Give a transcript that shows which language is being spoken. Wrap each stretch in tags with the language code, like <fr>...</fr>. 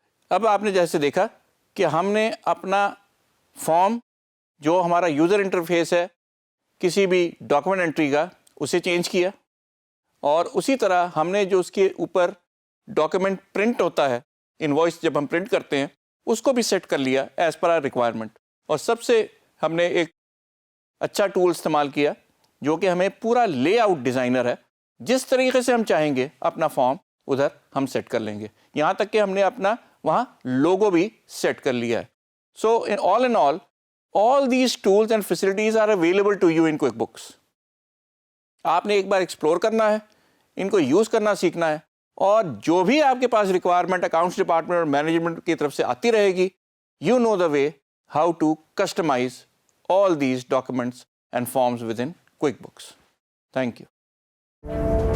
<ur>اب آپ نے جیسے دیکھا کہ ہم نے اپنا فارم جو ہمارا یوزر انٹرفیس ہے کسی بھی ڈاکومنٹ انٹری کا اسے چینج کیا اور اسی طرح ہم نے جو اس کے اوپر ڈاکومنٹ پرنٹ ہوتا ہے انوائس جب ہم پرنٹ کرتے ہیں اس کو بھی سیٹ کر لیا</ur> <en>As per our requirement.</en> <ur>اور سب سے ہم نے ایک اچھا ٹول استعمال کیا جو کہ ہمیں پورا لے آؤٹ ڈیزائنر ہے, جس طریقے سے ہم چاہیں گے اپنا فارم ادھر ہم سیٹ کر لیں گے, یہاں تک کہ ہم نے اپنا وہاں لوگو بھی سیٹ کر لیا ہے.</ur> <en>So ان all these tools and facilities are available to you in QuickBooks.</en> <ur>آپ نے ایک بار ایکسپلور کرنا ہے, ان کو یوز کرنا سیکھنا ہے, اور جو بھی آپ کے پاس ریکوائرمنٹ اکاؤنٹس ڈپارٹمنٹ اور مینجمنٹ کی طرف سے آتی رہے گی,</ur> <en>you know the way how to customize all these documents and forms within QuickBooks. Thank you.</en>